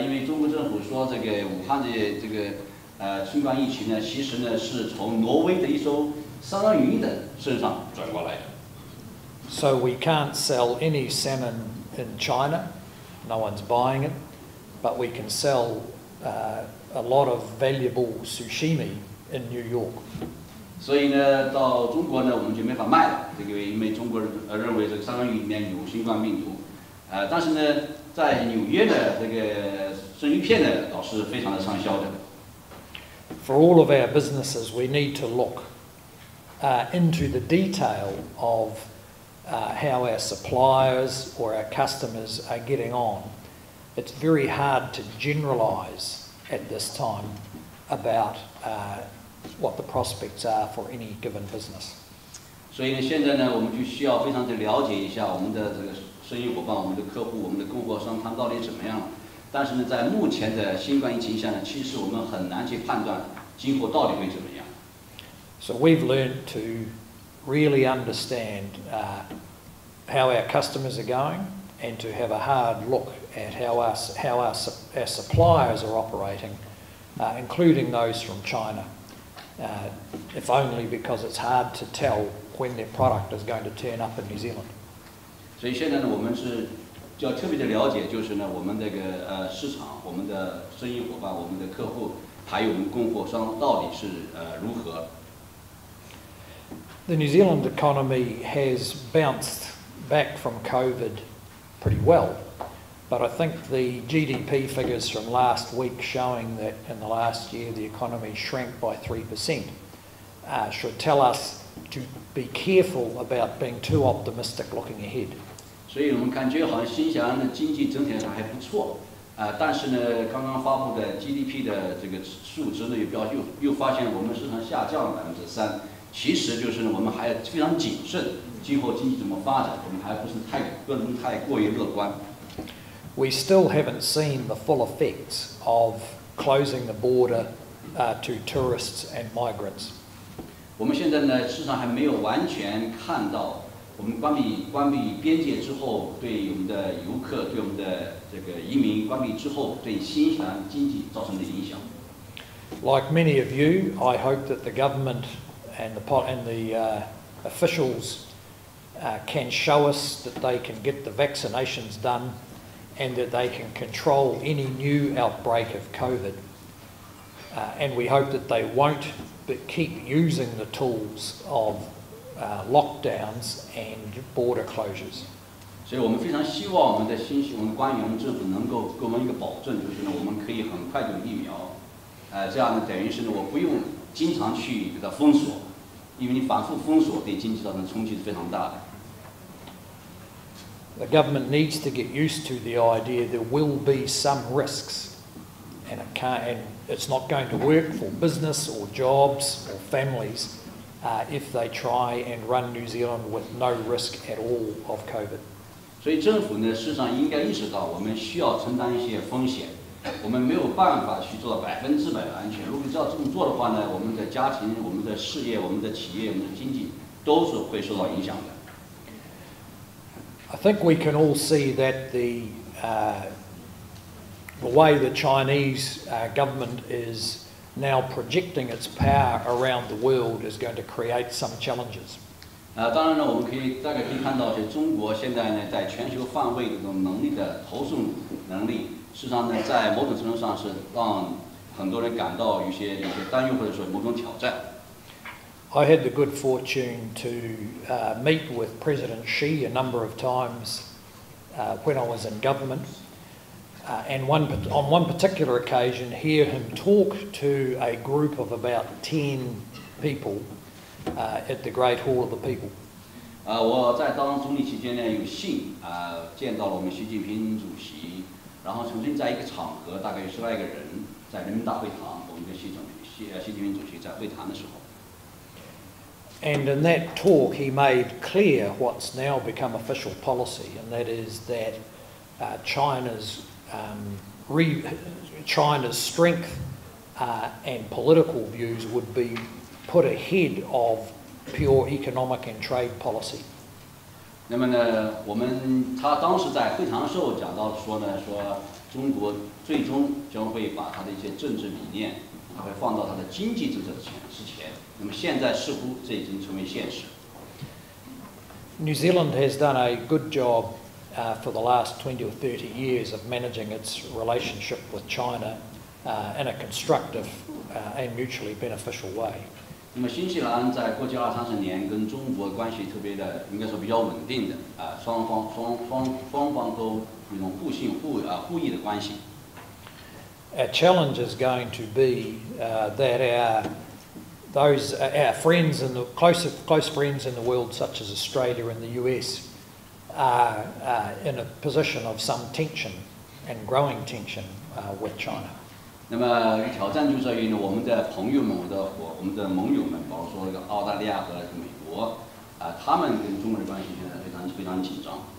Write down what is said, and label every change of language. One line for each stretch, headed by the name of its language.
Chinese: 因为中国政府说这个武汉的这个新冠疫情呢，其实呢是从挪威的一艘三文鱼的身上转过来的。
English: So we can't sell any salmon in China. No one's buying it, but we can sell a lot of valuable sushimi in New York.
Chinese: 所以呢，到中国呢，我们就没法卖了。这个因为中国人认为这个三文鱼里面有新冠病毒，但是呢，在纽约的这个生鱼片呢，倒是非常的畅销的。
English: For all of our businesses, we need to look into the detail of how our suppliers or our customers are getting on. It's very hard to generalise at this time about what the prospects are for any given business.
Chinese: 所以呢，现在呢，我们就需要非常的了解一下我们的这个生意伙伴、我们的客户、我们的供货商他们到底怎么样。但是呢，在目前的新冠疫情下呢，其实我们很难去判断今后到底会怎么样。
English: So we've learned to really understand how our customers are going, and to have a hard look at how our suppliers are operating, including those from China, if only because it's hard to tell when their product is going to turn up in New Zealand.
Chinese: 所以现在呢，我们是就要特别的了解，就是呢，我们这个市场、我们的生意伙伴、我们的客户，还有我们供货商到底是如何。
English: The New Zealand economy has bounced back from COVID pretty well, but I think the GDP figures from last week showing that in the last year the economy shrank by 3% should tell us to be careful about being too optimistic looking ahead.
Chinese: 所以我们感觉好像新西兰的经济整体上还不错，但是呢，刚刚发布的 GDP 的这个数值呢，又发现我们市场下降了3%。其实就是呢，我们还非常谨慎，今后经济怎么发展，我们还不能太过于乐观。
English: We still haven't seen the full effects of closing the border to tourists and migrants.
Chinese: 我们现在呢，市场还没有完全看到我们关闭边界之后，对我们的游客、对我们的这个移民关闭之后，对新西兰经济造成的影响。
English: Like many of you, I hope that the government and the officials can show us that they can get the vaccinations done and that they can control any new outbreak of COVID. And we hope that they won't keep using the tools of lockdowns and border closures.
Chinese: 所以我们非常希望我们的官员政府能够给我们一个保证，就是呢，我们可以很快就有疫苗，这样呢，等于是呢，我不用经常去给它封锁，因为你反复封锁对经济造成冲击是非常大的。
English: The government needs to get used to the idea there will be some risks, and it's not going to work for business or jobs or families if they try and run New Zealand with no risk at all of COVID.
Chinese: 所以政府呢，事实上应该意识到，我们需要承担一些风险，我们没有办法去做到100%的安全。如果要这么做的话呢，我们的家庭、我们的事业、我们的企业、我们的经济都是会受到影响的。
English: I think we can all see that the way the Chinese government is now projecting its power around the world is going to create some challenges.
Chinese: 当然呢，我们大概可以看到，中国现在呢，在全球范围的这种能力的投送能力，事实上呢，在某种程度上是让很多人感到有些担忧，或者说某种挑战。
English: I had the good fortune to meet with President Xi a number of times when I was in government, and on one particular occasion, hear him talk to a group of about 10 people. At the Great Hall of the People.
Chinese: 我在当总理期间呢，有幸见到了我们习近平主席，然后曾经在一个场合，大概有10来个人，在人民大会堂，我们跟习近平主席在会谈的时候。
English: And in that talk, he made clear what's now become official policy, and that is that China's strength and political views would be put ahead of pure economic and trade policy.
Chinese: 那么呢，他当时在会谈的时候讲到说中国最终将会把他的一些政治理念，他会放到他的经济政策之前。那么现在似乎这已经成为现实。
English: New Zealand has done a good job for the last 20 or 30 years of managing its relationship with China in a constructive and mutually beneficial way.
Chinese: 那么新西兰在过去20-30年跟中国关系特别的，应该说比较稳定的双方都有一种互信互益的关系。
English: Our challenge is going to be that our friends and the close friends in the world, such as Australia and the US, are in a position of some tension and growing tension with China.
Chinese: 那么挑战就在于呢，我们的朋友们、我们的盟友们，比如说澳大利亚和美国，他们跟中国的关系现在非常紧张。